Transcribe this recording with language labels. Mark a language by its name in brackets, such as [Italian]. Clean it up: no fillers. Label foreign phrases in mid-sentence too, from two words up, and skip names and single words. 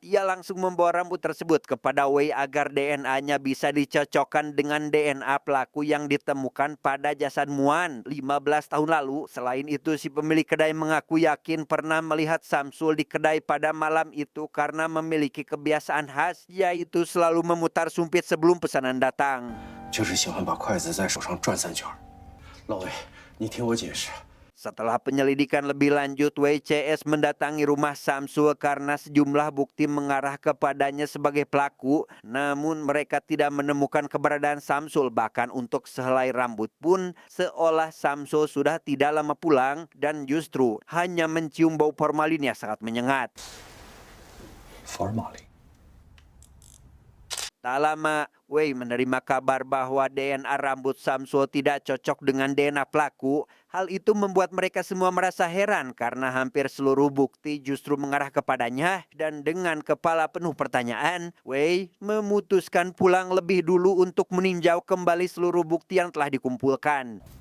[Indonesian] Ia langsung membawa rambut tersebut kepada Wei agar DNA-nya bisa dicocokkan dengan DNA pelaku yang ditemukan pada jasad Muan 15 tahun lalu. Selain itu, si pemilik kedai mengaku yakin pernah melihat Samsul di kedai pada malam itu karena memiliki kebiasaan khas, yaitu selalu memutar sumpit sebelum pesanan datang. [Chinese] 就是喜欢把筷子在手上转3圈。老魏，你听我解释。 [Indonesian] Setelah penyelidikan lebih lanjut, WCS mendatangi rumah Samsul karena sejumlah bukti mengarah kepadanya sebagai pelaku. Namun mereka tidak menemukan keberadaan Samsul, bahkan untuk sehelai rambut pun seolah Samsul sudah tidak lama pulang dan justru hanya mencium bau formalin yang sangat menyengat. 福尔马林。 Tak lama, Wei menerima kabar bahwa DNA rambut Samsul tidak cocok dengan DNA pelaku. Hal itu membuat mereka semua merasa heran karena hampir seluruh bukti justru mengarah kepadanya. Dan dengan kepala penuh pertanyaan, Wei memutuskan pulang lebih dulu untuk meninjau kembali seluruh bukti yang telah dikumpulkan.